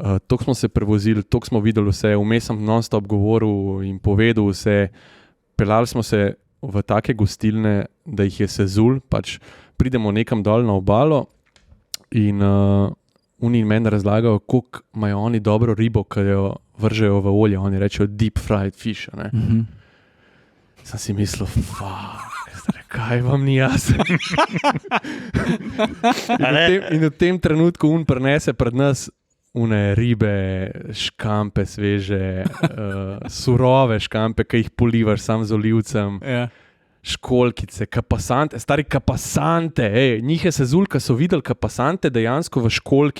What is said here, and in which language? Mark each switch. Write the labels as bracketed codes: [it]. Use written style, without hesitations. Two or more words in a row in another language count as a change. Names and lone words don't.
[sl] Toliko smo se prevozili, toliko smo videli vse, vmes sem non-stop govoril in povedal vse. Peljali smo se v take gostilne, da jih je sezul, pač pridemo nekam dol na obalo in oni meni razlagajo, koliko imajo oni dobro ribo, ki jo vržejo v olje, oni rečejo [en] deep fried fish. [sl] Sem si mislil, kaj vam ni jasno. In v tem trenutku on prenese pred nas une ribe, škampe sveže, surove škampe, ki jih polivaš sam z olivcem, školjkice, kapasante, stari kapasante, njih je sezul, ki so videli kapasante dejansko v školjki.